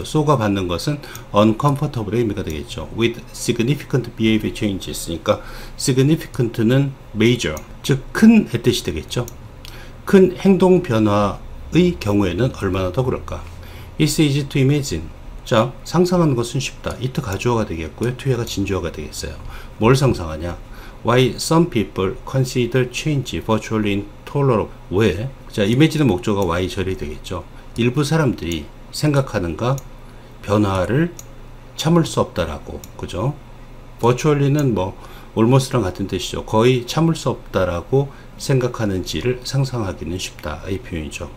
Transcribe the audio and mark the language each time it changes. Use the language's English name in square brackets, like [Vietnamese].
[Korean] so가 받는 것은 uncomfortable의 의미가 되겠죠. [English] with significant behavior changes, [Korean] 그러니까 significant는 major, 즉 큰의 뜻이 되겠죠. 큰 행동 변화의 경우에는 얼마나 더 그럴까. [English] It's easy to imagine. [Korean] 자, 상상하는 것은 쉽다. it 가주어가 되겠고요. to가 진주어가 되겠어요. 뭘 상상하냐? [English] Why some people consider change virtually intolerable. [Korean] 왜? 자, image는 목적어가 why 절이 되겠죠. 일부 사람들이 생각하는가 변화를 참을 수 없다라고, 그죠? virtually는 뭐 almost랑 같은 뜻이죠. 거의 참을 수 없다라고 생각하는지를 상상하기는 쉽다 이 표현이죠.